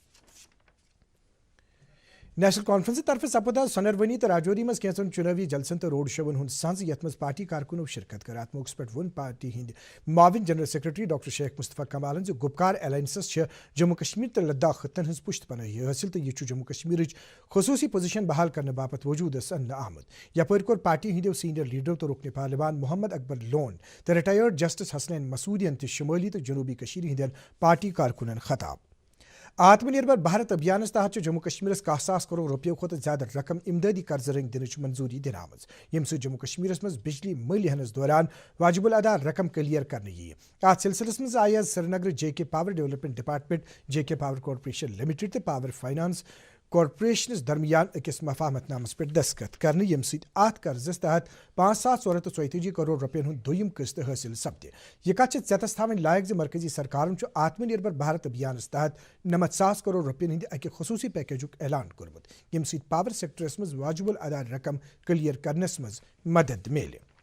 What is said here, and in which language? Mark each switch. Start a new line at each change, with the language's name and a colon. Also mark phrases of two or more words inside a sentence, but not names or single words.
Kashmiri: نیشنل کانفرنس طرف سپد سنروانی تو راجوری مز کینچن چناوی جلسن تو روڈ شون ہند سنز یت مز پارٹی کارکنو شرکت کر ات موقع پہ ون پارٹی ہند معاون جنرل سیکرٹری ڈاکٹر شیخ مصطفیٰ کمالن گپکار الائنسس جموں کشمیر تو لداخ خطن ہز پشت پناہی حاصل تو یہ جموں کشمیر خصوصی پوزیشن بحال کرنے باپت وجود ان آمد یپر کور پارٹی ہندو سینئر لیڈر تو رکن پارلیمان محمد اکبر لون تو ریٹائرڈ جسٹس حسنین مسودین تو شمالی تو جنوبی کشیر ہند پارٹی کارکنن خطاب آتم نربر بھارت ابھیان تحت جموں کشمیر 1,000 کروڑ روپیو کھت زیادہ رقم امدادی قرض رنگ دن منظوری دن آمت یم سی جموں کشمیر مز بجلی مالی ہنس دوران واجب الادا رقم کلیئر کرنے ات سلسلس مز آئی سری نگر جے کے پاور ڈیولپمنٹ ڈپارٹمنٹ جے کے پاور کارپوریشن لمیٹڈ تو پاور فائنانس کارپوریشنس درمیان اکس مفاہمت نامس پہ دستخط کرنے یم ست ات قرضس تحت 5,434 کروڑ روپین ہند دویم قسط حاصل سپدے یہ کت ژیتس تھوین لائق زِ مرکزی سرکارن آتم نربر بھارت ابھیانس تحت 99,000 کروڑ روپین ہند اکہ خصوصی پیکیجک اعلان کورمت یم ست پاور سیکٹرس مز واجب الادا رقم کلیئر کرنس مز مدد ملے